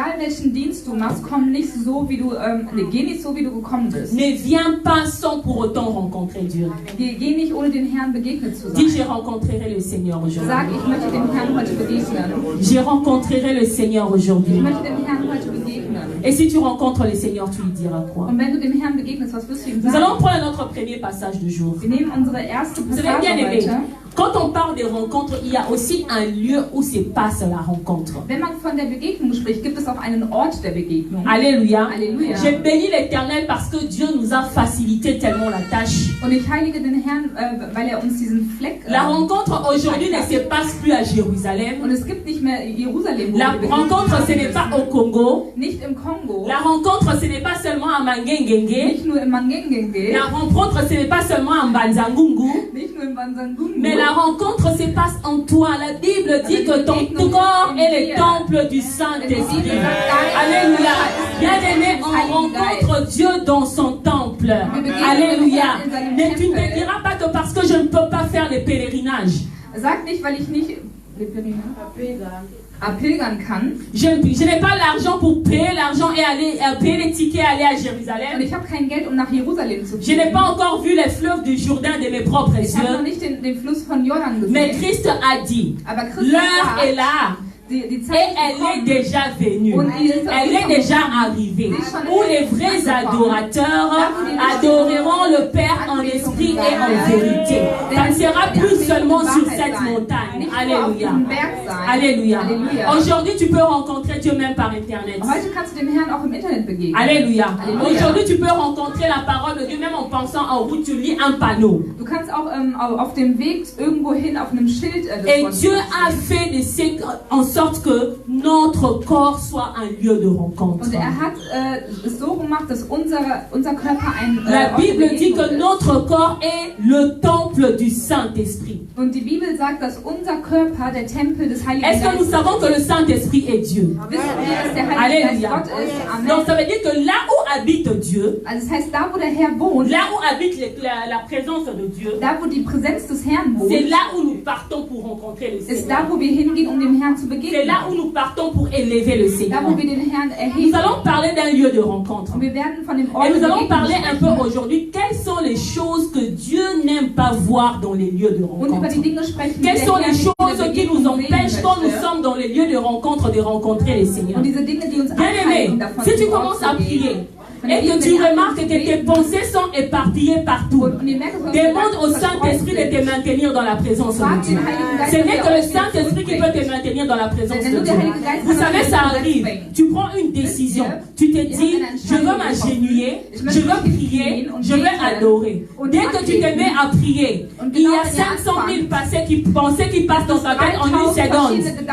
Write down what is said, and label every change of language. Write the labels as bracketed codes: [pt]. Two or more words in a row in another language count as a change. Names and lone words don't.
[fr] Ne viens pas sans pour autant rencontrer Dieu. Dis, je rencontrerai le Seigneur aujourd'hui. Je rencontrerai le Seigneur aujourd'hui. Et si tu rencontres le Seigneur, tu lui diras quoi? [de] Und wenn du dem Herrn begegnest, was wirst du ihm [fr] Nous [de] sagen? [fr] allons prendre notre premier passage du jour. [de] Wir nehmen unsere erste [fr] Vous savez [de] Passage [fr] bien aimé, [de] heute. [fr] quand on parle des rencontres, il y a aussi un lieu où se passe la rencontre. [de] Wenn man von der Begegnung spricht, gibt es auch einen Ort der Begegnung. [fr] Alléluia. Alléluia. J'ai béni l'Éternel parce que Dieu nous a facilité tellement la tâche. [de] Und ich heilige den Herrn, weil er uns diesen Fleck... [fr] La rencontre aujourd'hui ne se passe plus à Jérusalem. [de] Und es gibt nicht mehr Jerusalem. wo [fr] La [de] wir begegnen. [fr] rencontre, ce n'est pas au Congo. [de] Nicht im Kongo. [fr] La rencontre, ce n'est pas seulement à Mangengenge. [de] Nicht nur im Mangengenge. [fr] La rencontre, ce n'est pas seulement à Mbanzangungu. [de] Nicht nur im Bansangungu. [fr] Mais la rencontre se passe en toi. La Bible dit que ton corps est le temple du Saint-Esprit. Alléluia. Bien-aimé, on rencontre Dieu dans son temple. Alléluia. Mais tu ne te diras pas que parce que je ne peux pas faire les pèlerinages. [de] Sag nicht, weil ich nicht pilgern kann. [fr] Je n'ai pas l'argent pour payer l'argent et aller payer les tickets et aller à [de] Und [fr] Jérusalem. [de] ich habe kein Geld, um nach Jerusalem zu [fr] Je n'ai [de] fliegen. [fr] pas encore vu les fleuves du Jourdain de mes propres [de] Ich habe noch [fr] yeux. [de] nicht den Fluss von Jordan gesehen. [fr] Mais Christ a dit, [de] Aber Christus [fr] l'heure [de] sagt, [fr] est là. [de] die [fr] Et [de] Zeit [fr] elle est [de] kommt. [fr] déjà venue. Elle est déjà arrivée. Où les vrais adorateurs adoreront le Père en esprit et en vérité. Ça ne sera plus seulement sur cette montagne. Alléluia. Alléluia. Aujourd'hui, tu peux rencontrer Dieu même par Internet. [de] Heute kannst du dem Herrn auch im Internet begegnen. [fr] Alléluia. Aujourd'hui, tu peux rencontrer la parole de Dieu même en pensant en route. Tu lis un panneau. [de] Du kannst auch auf dem Weg irgendwo hin auf einem Schild das [fr] Et [de] Wort [fr] Dieu [de] lesen. [fr] a fait en sorte que notre corps soit un lieu de rencontre. [de] Und er hat es so gemacht, dass unser Körper ein [fr] La [de] Ort der [fr] Bible dit [de] Begegnung [fr] que [de] ist. [fr] notre corps est le temple du Saint-Esprit. [de] Und die Bibel sagt, dass unser Körper der Tempel des Heiligen [fr] Est-ce que nous [de] Geistes [fr] savons que le Saint-Esprit est Dieu? [de] Wissen wir, dass der Heilige Geist [fr] Alléluia. [de] Gott ist? [fr] Donc Amen. ça veut dire que là où habite Dieu, [de] Also das heißt, da wo der Herr wohnt, [fr] là où habite la présence de Dieu, [de] da wo die Präsenz des Herrn wohnt, [fr] c'est là où nous partons pour rencontrer le [de] ist [fr] Seigneur. [de] da wo wir hingehen, um dem Herrn zu [fr] C'est [de] begegnen. [fr] là où nous partons pour élever le [de] Da [fr] Seigneur. [de] wo wir den Herrn [fr] Nous [de] erheben. [fr] allons parler d'un lieu de rencontre. [de] Und wir werden von dem Ort [fr] Et nous [de] der [fr] allons [de] Begegnung [fr] parler un [de] sprechen. [fr] peu aujourd'hui quelles sont les choses que Dieu n'aime pas voir dans les lieux de [de] Und über [fr] rencontre. [de] die Dinge sprechen, die [fr] Quelles [de] der [fr] sont [de] Herr [fr] les [de] nicht in der [fr] choses qui nous [de] Begegnung sehen [fr] empêchent quand nous [de] möchte. [fr] sommes dans les lieux de rencontre de rencontrer le Seigneur? [de] Und diese Dinge, die uns [fr] Bien-aimé, [de] abhalten, davon [fr] si tu [de] zum Ort [fr] commences [de] zu [fr] à [de] gehen. [fr] prier [de] Wenn [fr] et [de] wir [fr] que tu [de] anfangen [fr] remarques [de] zu [fr] que tes [de] beten, [fr] pensées sont éparpillées partout, [de] und ihr merkt, dass unsere [fr] demande au [de] Gedanken [fr] Saint-Esprit de te maintenir dans la présence de Dieu. Ce n'est que le Saint-Esprit qui peut te maintenir dans la présence de Dieu. Vous savez, ça arrive. Tu prends une décision. Tu te dis, je veux m'agenouiller, je veux prier, je veux adorer. Dès que tu te mets à prier, il y a 500 000 pensées qui passent dans ta tête en une seconde.